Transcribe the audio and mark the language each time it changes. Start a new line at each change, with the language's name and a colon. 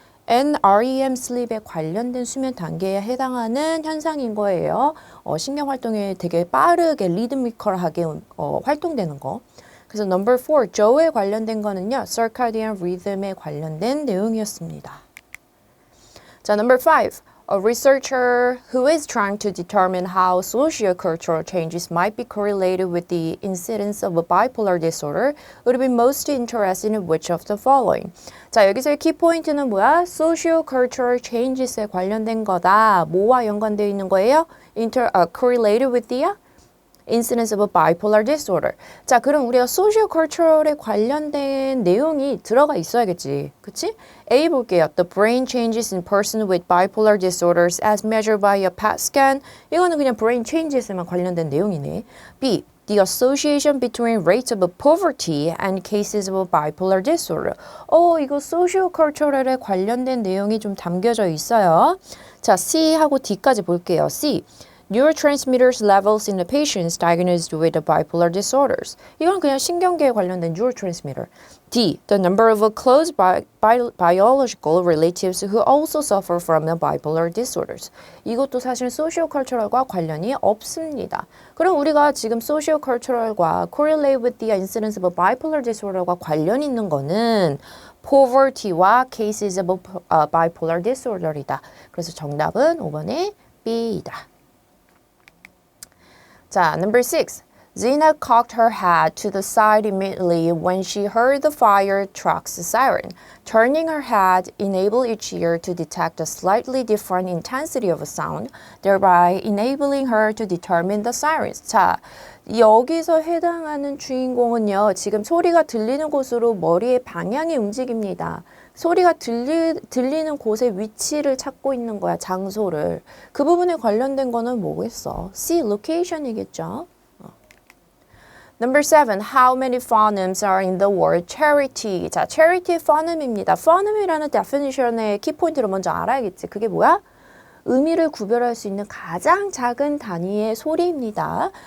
Korean: NREM sleep에 관련된 수면 단계에 해당하는 현상인 거예요. 신경 활동이 되게 빠르게 리드미컬하게 활동되는 거. 그래서 number 4, Joe에 관련된 거는요. circadian rhythm에 관련된 내용이었습니다. 자, number 5.
English: A researcher who is trying to determine how socio-cultural changes might be correlated with the incidence of a bipolar disorder would be most interested in which of the following.
Korean: 자, 여기서의 키포인트는 뭐야? socio-cultural changes에 관련된 거다. 뭐와 연관되어 있는 거예요?
English: correlated with the incidence of a bipolar disorder.
Korean: 자, 그럼 우리가 socio-cultural에 관련된 내용이 들어가 있어야겠지. 그치? A 볼게요.
English: The brain changes in person with bipolar disorders as measured by a PET scan.
Korean: 이거는 그냥 brain changes에만 관련된 내용이네.
English: B. The association between rates of poverty and cases of bipolar disorder.
Korean: 이거 socio-cultural에 관련된 내용이 좀 담겨져 있어요. 자, C하고 D까지 볼게요.
English: C. Neurotransmitters levels in the patients diagnosed with the bipolar disorders.
Korean: 이건 그냥 신경계에 관련된 neurotransmitter.
English: D. The number of close biological relatives who also suffer from the bipolar disorders.
Korean: 이것도 사실 socio-cultural과 관련이 없습니다. 그럼 우리가 지금 socio-cultural과
English: correlate with the incidence of a bipolar disorder
Korean: 과 관련 있는 거는 poverty와 cases of bipolar disorder이다. 그래서 정답은 5번의 B이다.
English: 자, number 6. Zena cocked her head to the side immediately when she heard the fire truck's siren. Turning her head enabled each ear to detect a slightly different intensity of a sound, thereby enabling her to determine the sirens.
Korean: 자, 여기서 해당하는 주인공은요. 지금 소리가 들리는 곳으로 머리의 방향이 움직입니다. 소리가 들리는 곳의 위치를 찾고 있는 거야, 장소를. 그 부분에 관련된 거는 뭐겠어? C, location이겠죠.
English: Number 7. How many phonemes are in the word charity?
Korean: 자, charity phoneme입니다. phoneme이라는 definition의 키포인트를 먼저 알아야겠지. 그게 뭐야? 의미를 구별할 수 있는 가장 작은 단위의 소리입니다.